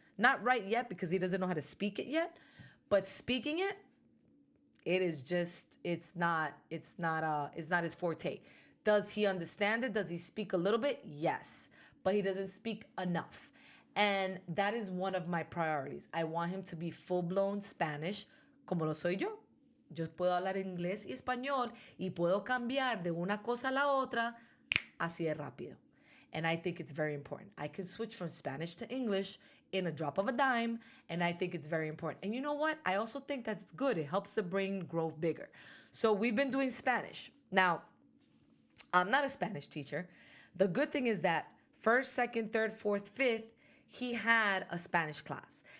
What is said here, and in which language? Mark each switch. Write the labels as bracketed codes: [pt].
[en] Not write yet because he doesn't know how to speak it yet. But speaking it, it is just, it's not his forte. Does he understand it? Does he speak a little bit? Yes. But he doesn't speak enough. And that is one of my priorities. I want him to be full-blown Spanish, [es] como lo soy yo. Yo puedo hablar inglés y español y puedo cambiar de una cosa a la otra así de rápido. [en] And I think it's very important. I can switch from Spanish to English in a drop of a dime, and I think it's very important. And you know what? I also think that's good. It helps the brain grow bigger. So we've been doing Spanish. Now, I'm not a Spanish teacher. The good thing is that first, second, third, fourth, fifth, he had a Spanish class.